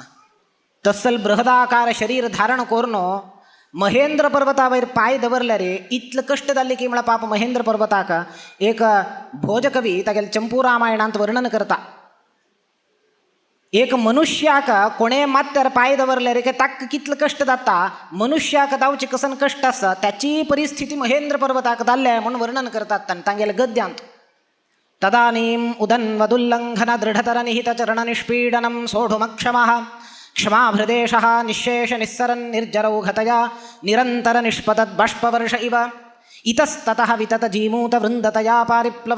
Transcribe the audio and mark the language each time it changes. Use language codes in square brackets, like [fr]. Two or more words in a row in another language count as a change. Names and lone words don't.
[kok] तसल बृहदाकार शरीर धारण करून महेंद्र पर्वतावयर पाय दवरले रे इतलं कष्ट जाल्ले की म्हळ्यार पाप महेंद्र पर्वताक एक भोजकवी तागेले चंपू रामायणांत वर्णन करता. एक मनुष्याक कोणे मात त्यार पाय दवरले रे की ताक कितलं कष्ट जाता मनुष्याक जावचे कसन कष्ट आसा त्याची परिस्थिती महेंद्र पर्वताक जाल्ले म्हणून वर्णन करतात तांगेले गद्यांत. [sa] तदानीम उदन्वदुल्लंघन दृढतर निहित चरण निष्पीडनं सोढुमक्षमः क्षमाभृदेशः निःशेष निस्सरन् निर्जरौघतया निरन्तर निष्पतद् बाष्पवर्ष इव इतस्ततः वितत जीमूत वृन्दतया पारिप्लव